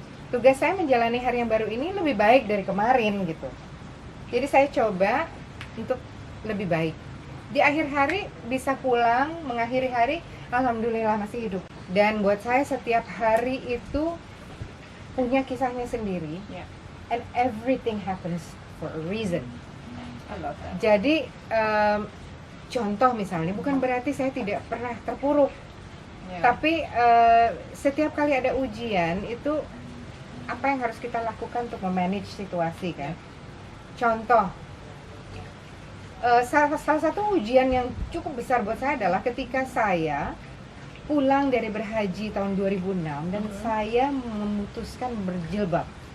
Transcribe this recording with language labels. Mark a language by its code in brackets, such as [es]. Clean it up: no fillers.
[id] Tugas saya menjalani hari yang baru ini lebih baik dari kemarin gitu. Jadi saya coba untuk lebih baik. Di akhir hari bisa pulang, mengakhiri hari, alhamdulillah masih hidup. Dan buat saya setiap hari itu punya kisahnya sendiri. [en] And everything happens for a reason. I love that. [id] Jadi contoh misalnya, bukan berarti saya tidak pernah terpuruk. Ya. Tapi setiap kali ada ujian itu apa yang harus kita lakukan untuk memanage situasi kan? Contoh, salah satu ujian yang cukup besar buat saya adalah ketika saya pulang dari berhaji tahun 2006 dan saya memutuskan berjilbab.